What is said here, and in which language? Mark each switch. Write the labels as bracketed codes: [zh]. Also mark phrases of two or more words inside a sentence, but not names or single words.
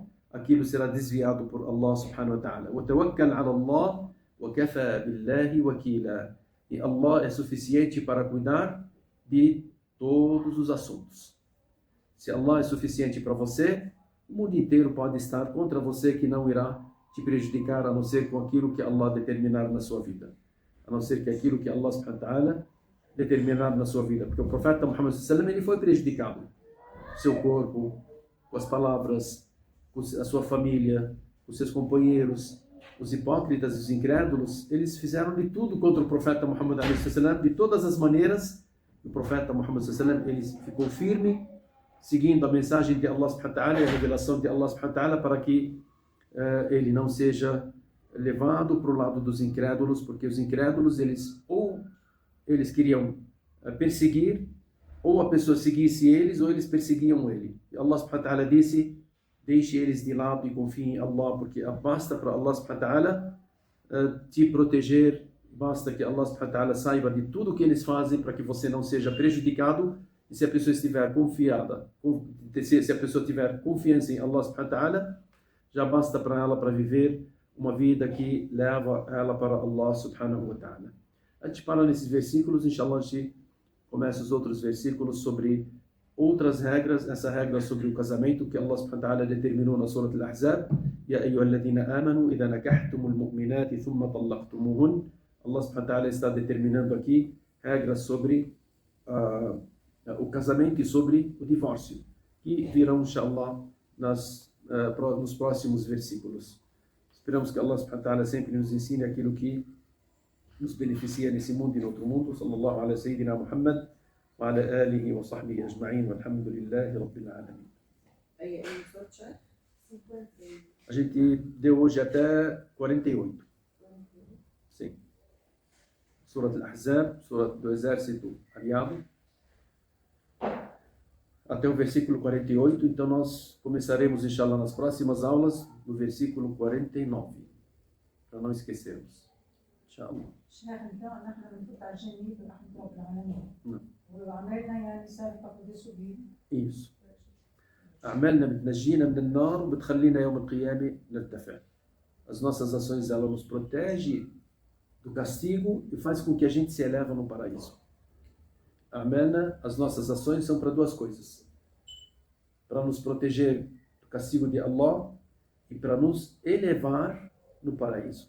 [pt] Aquilo será desviado por Allah [ar] سبحانه وتعالى. وتوكل على الله وكفى بالله وكيلا. [pt] E Allah é suficiente para cuidar de todos os assuntos. Se Allah é suficiente para você, o mundo inteiro pode estar contra você, que não irá te prejudicar, a não ser com aquilo que Allah determinar na sua vida. A não ser que aquilo que Allah [ar] سبحانه وتعالى [pt] determinar na sua vida. Porque o profeta Muhammad [ar] صلى الله عليه وسلم, [pt] ele foi prejudicado. Seu corpo, com as palavras, com a sua família, com seus companheiros, os hipócritas e os incrédulos, eles fizeram de tudo contra o profeta Muhammad [ar] صلى الله عليه وسلم, [pt] de todas as maneiras. O profeta Muhammad [ar] صلى الله عليه وسلم, [pt] ele ficou firme, seguindo a mensagem de Allah [ar] سبحانه وتعالى [pt] e a revelação de Allah [ar] سبحانه وتعالى, [pt] para que ele não seja levado para o lado dos incrédulos, porque os incrédulos, eles queriam perseguir, ou a pessoa seguisse eles, ou eles perseguiam ele. E Allah [ar] سبحانه وتعالى [pt] disse, deixe eles de lado e confie em Allah, porque basta para Allah [ar] سبحانه وتعالى [pt] te proteger, basta que Allah [ar] سبحانه وتعالى [pt] saiba de tudo que eles fazem para que você não seja prejudicado. E se a pessoa estiver confiada, se a pessoa tiver confiança em Allah [ar] سبحانه وتعالى, [pt] já basta para ela para viver uma vida que leva ela para Allah [ar] سبحانه وتعالى. [pt] A gente para nesses versículos, inshallah a gente começa os outros versículos sobre outras regras, essa regra sobre o casamento que Allah [ar] سبحانه وتعالى [pt] determinou na Surah Al-Ahzab. [ar] يا أيها الذين آمنوا إذا نكحتم المؤمنات ثم طلقتموهن. [pt] Allah [ar] سبحانه وتعالى [pt] está determinando aqui regras sobre o casamento e sobre o divórcio, que virão, inshallah, nos próximos versículos. Esperamos que Allah [ar] سبحانه وتعالى [pt] sempre nos ensine aquilo que nos beneficia nesse mundo e no outro mundo. [ar] صلى الله على سيدنا محمد وعلى آله وصحبه أجمعين والحمد لله رب العالمين. [pt] A gente deu hoje até 48. Sim. Surah Al-Ahzab, Surah do Exército Aliado, até o versículo 48, então nós começaremos, inshallah, nas próximas aulas, no versículo 49, para não esquecermos. Inshallah. Não. Isso. [ar] أعمالنا بتنجينا من النار وبتخلينا يوم القيامة نرتفع. [pt] As nossas ações, ela nos protege do castigo e faz com que a gente se eleva no paraíso. Amelna, as nossas ações são para duas coisas: para nos proteger do castigo de Allah e para nos elevar no paraíso.